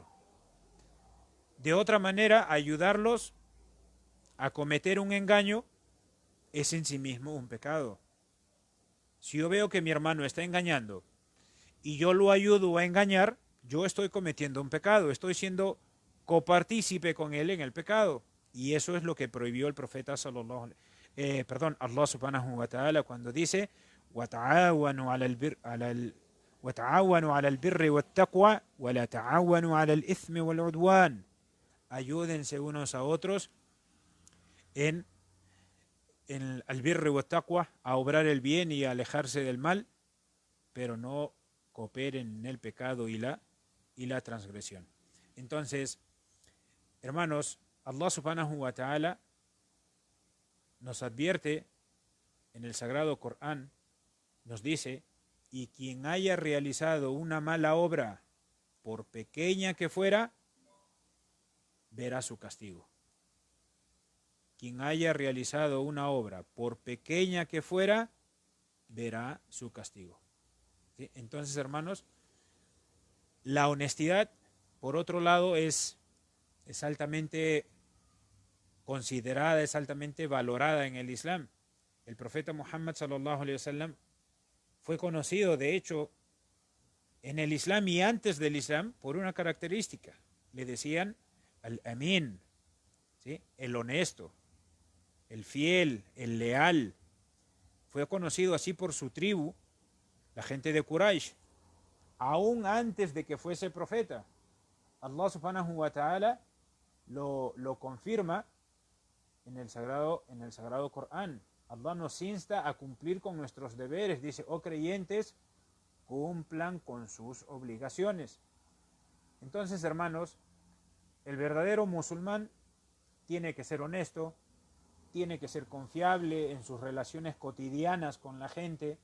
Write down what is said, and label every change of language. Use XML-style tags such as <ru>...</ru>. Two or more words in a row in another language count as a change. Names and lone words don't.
<es>De otra manera, ayudarlos a cometer un engaño es en sí mismo un pecado. Si yo veo que mi hermano está engañando y yo lo ayudo a engañar, yo estoy cometiendo un pecado, estoy siendo copartícipe con él en el pecado. Y eso es lo que prohibió el profeta</es> <ar>الله سبحانه وتعالى</ar> <es>cuando dice</es> <ar>وَتَعَاوَنُوا عَلَى الْبِرِّ وَالتَّقْوَى وَلَا تَعَاوَنُوا عَلَى الْإِثْمِ وَالْعُدْوَانِ.</ar> <es>Ayúdense unos a otros en</es> <ar>البر والتقوى,</ar> <es>a obrar el bien y a alejarse del mal, pero no cooperen en el pecado y la transgresión. Entonces, hermanos,</es> <ar>الله سبحانه وتعالى</ar> <es>nos advierte en el Sagrado Corán, nos dice, y quien haya realizado una mala obra, por pequeña que fuera, verá su castigo. Quien haya realizado una obra, por pequeña que fuera, verá su castigo. ¿Sí? Entonces, hermanos, la honestidad, por otro lado, es altamente considerada, es altamente valorada en el Islam. El profeta Muhammad</es> <ar>صلى الله عليه وسلم</ar> <es>fue conocido, de hecho, en el Islam y antes del Islam, por una característica. Le decían al-Amin, ¿sí? El honesto, el fiel, el leal. Fue conocido así por su tribu, la gente de Quraysh, aún antes de que fuese profeta.</es> <ar>الله سبحانه وتعالى</ar> <es>lo confirma en el sagrado Corán. Allah nos insta a cumplir con nuestros deberes. Dice, oh creyentes, cumplan con sus obligaciones. Entonces, hermanos, el verdadero musulmán tiene que ser honesto, tiene que ser confiable en sus relaciones cotidianas con la gente.</es>